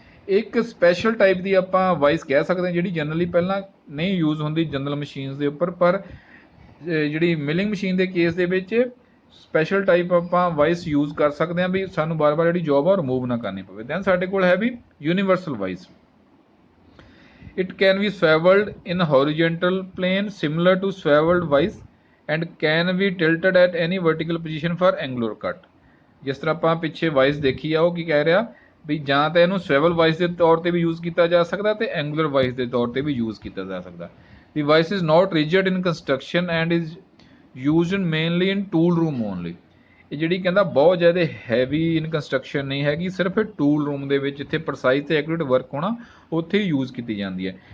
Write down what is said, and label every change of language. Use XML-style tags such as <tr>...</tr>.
<pa>ਇੱਕ special type ਦੀ ਆਪਾਂ vice ਕਹਿ ਸਕਦੇ ਹਾਂ ਜਿਹੜੀ ਜਨਰਲੀ ਪਹਿਲਾਂ ਨਹੀਂ ਯੂਜ਼ ਹੁੰਦੀ ਜਨਰਲ ਮਸ਼ੀਨਸ ਦੇ ਉੱਪਰ, ਪਰ ਜਿਹੜੀ ਮਿਲਿੰਗ ਮਸ਼ੀਨ ਦੇ ਕੇਸ ਦੇ ਵਿੱਚ ਸਪੈਸ਼ਲ ਟਾਈਪ ਆਪਾਂ ਵਾਈਸ ਯੂਜ਼ ਕਰ ਸਕਦੇ ਹਾਂ ਵੀ ਸਾਨੂੰ ਬਾਰ-ਬਾਰ ਜਿਹੜੀ ਜੋਬ ਆ ਉਹ ਰਿਮੂਵ ਨਾ ਕਰਨੀ ਪਵੇ। ਦੈਨ ਸਾਡੇ ਕੋਲ ਹੈ ਵੀ universal vice.</pa> <en>It can be swaveled in horizontal plane similar to swaveled vice and can be tilted at any vertical position for angular cut।</en> <pa>ਜਿਸ ਤਰ੍ਹਾਂ ਆਪਾਂ ਪਿੱਛੇ ਵਾਈਸ ਦੇਖੀ ਆ ਉਹ ਕੀ ਕਹਿ ਰਿਹਾ ਵੀ ਜਾਂ ਤਾਂ ਇਹਨੂੰ ਸਵੈਵਲ ਵਾਈਸ ਦੇ ਤੌਰ ਤੇ ਵੀ ਯੂਜ਼ ਕੀਤਾ ਜਾ ਸਕਦਾ ਤੇ ਐਂਗੂਲਰ ਵਾਈਸ ਦੇ ਤੌਰ ਤੇ ਵੀ ਯੂਜ਼ ਕੀਤਾ ਜਾ ਸਕਦਾ।</pa> <en>The vice is not rigid in construction and is used mainly in tool room only.</en> <pa>ਇਹ ਜਿਹੜੀ ਕਹਿੰਦਾ ਬਹੁਤ ਜ਼ਿਆਦਾ</pa> <en>heavy in construction</en> <pa>ਨਹੀਂ ਹੈਗੀ, ਸਿਰਫ ਟੂਲ ਰੂਮ ਦੇ ਵਿੱਚ ਜਿੱਥੇ ਪ੍ਰਸਾਈਜ਼ ਤੇ ਐਕੂਰੇਟ ਵਰਕ ਹੋਣਾ ਉੱਥੇ ਹੀ ਯੂਜ਼ ਕੀਤੀ ਜਾਂਦੀ ਹੈ।</pa>